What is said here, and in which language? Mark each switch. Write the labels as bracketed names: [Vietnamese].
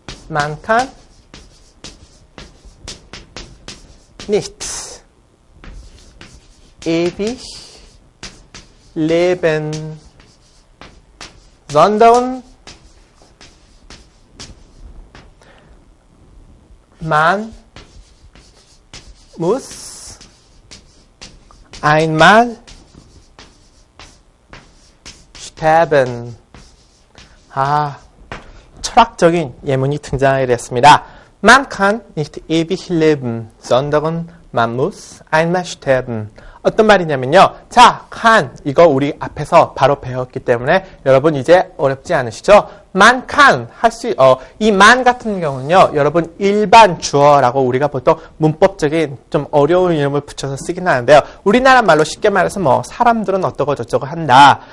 [German] Man kann nicht ewig leben, sondern man muss einmal sterben. [Korean] 철학적인 예문이 등장하게 됐습니다. [German] Man kann nicht ewig leben, sondern man muss einmal sterben. [Korean] 어떤 말이냐면요. 자, kann 이거 우리 앞에서 바로 배웠기 때문에 여러분 이제 어렵지 않으시죠? man can 할 수, 이 man 같은 경우는요. 여러분 일반 주어라고 우리가 보통 문법적인 좀 어려운 이름을 붙여서 쓰긴 하는데요. 우리나라 말로 쉽게 말해서 뭐 사람들은 어쩌고 저쩌고 한다.